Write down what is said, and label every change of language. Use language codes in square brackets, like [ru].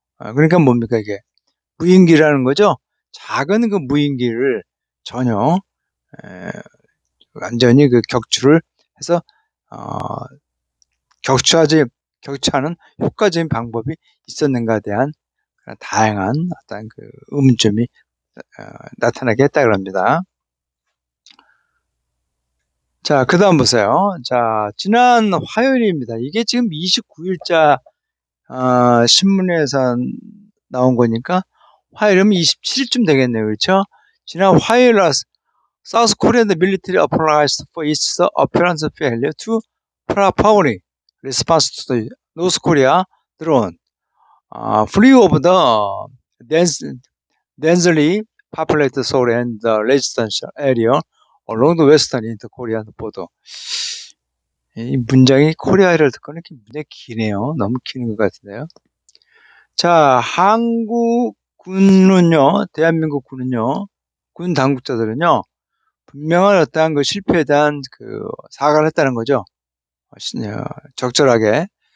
[ko] 그러니까 뭡니까 이게 무인기라는 거죠. 작은 그 무인기를 전혀 완전히 격추를 해서 격추하는 효과적인 방법이 있었는가에 대한 다양한 어떤 의문점이 나타나게 했다 그럽니다. 자, 그 다음 보세요. 자, 지난 화요일입니다. 이게 지금 29일자 신문에서 나온 거니까 화요일이면 27일쯤 되겠네요. 그렇죠? 지난 화요일 날 [en] South Korean military apologized for its apparent failure to properly respond to the North Korea drone flew over the densely populated Seoul and the residential area along the western inter-Korean border. [ko] 이 문장이 코리아를 듣고는 굉장히 기네요. 너무 기는 것 같은데요. 자, 한국 군은요, 대한민국 군은요, 군 당국자들은요, 분명한 어떠한 그 실패에 대한 그 사과를 했다는 거죠. 적절하게.